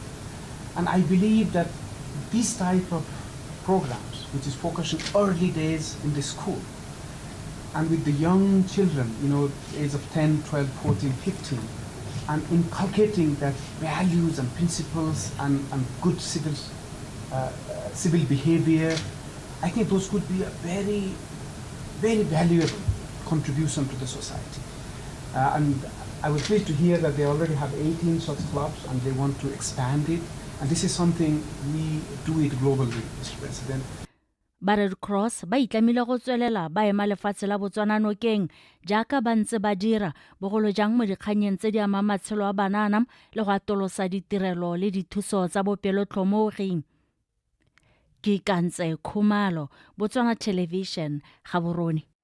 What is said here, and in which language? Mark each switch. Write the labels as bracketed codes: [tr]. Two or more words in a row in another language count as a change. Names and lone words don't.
[en] And I believe that this type of programs, which is focusing early days in the school and with the young children, age of 10, 12, 14, 15, and inculcating that values and principles and good civil behavior, I think those could be a very, very valuable contribution to the society. And I was pleased to hear that they already have 18 such clubs and they want to expand it. And this is something we do it globally, Mr. President. [tn] Red Cross ba itlamile go tswelela ba ema lefatshe la Botswana nokeng jaaka ba ntse ba dira bogolo jang mo dikganyeng tse di ama matshelo a banana le go atolosa ditirelo le dithuso tsa bopelotlhomogi. Ke Kantse Khumalo, Botswana Television, Gaborone.